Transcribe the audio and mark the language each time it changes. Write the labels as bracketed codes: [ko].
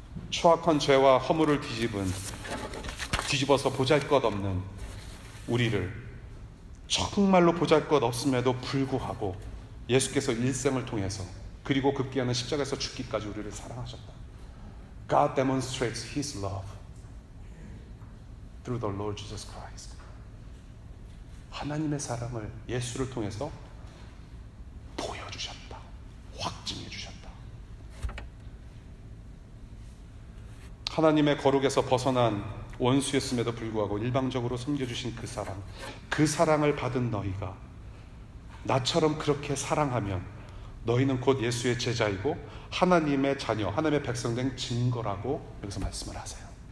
[ko] 추악한 죄와 허물을 뒤집어서 보잘것없는 우리를 정말로 보잘것없음에도 불구하고 예수께서 일생을 통해서 그리고 급기야는 십자가에서 죽기까지 우리를 사랑하셨다. [en] God demonstrates His love through the Lord Jesus Christ. [ko] 하나님의 사랑을 예수를 통해서 보여주셨다. 확증해 주셨다. 하나님의 거룩에서 벗어난 원수였음에도 불구하고 일방적으로 섬겨주신 그 사랑을 받은 너희가 나처럼 그렇게 사랑하면 너희는 곧 예수의 제자이고 하나님의 자녀, 하나님의 백성된 증거라고 여기서 말씀을 하세요.